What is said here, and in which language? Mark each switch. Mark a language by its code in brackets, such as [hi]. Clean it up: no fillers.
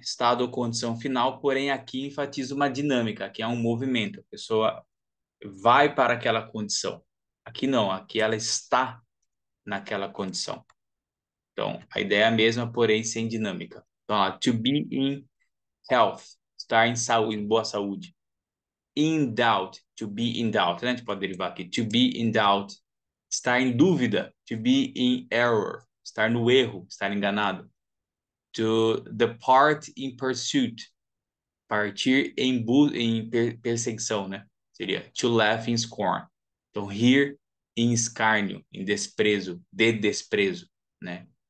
[pt] Estado ou condição final, porém aqui enfatiza uma dinâmica, que é um movimento. A pessoa vai para aquela condição. Aqui não, aqui ela está naquela condição. Então, a ideia é a mesma, porém sem dinâmica. Então, lá, [en] to be in health, [pt] estar em saúde, em boa saúde. [en] In doubt, to be in doubt, né? [pt] A gente pode derivar aqui. [en] To be in doubt, [pt] estar em dúvida. [en] To be in error, [pt] estar no erro, estar enganado. [en] To depart in pursuit, [pt] partir em perseguição, né? Seria [en] to laugh in scorn. [pt] Então, rir em escárnio, em desprezo, de desprezo, né?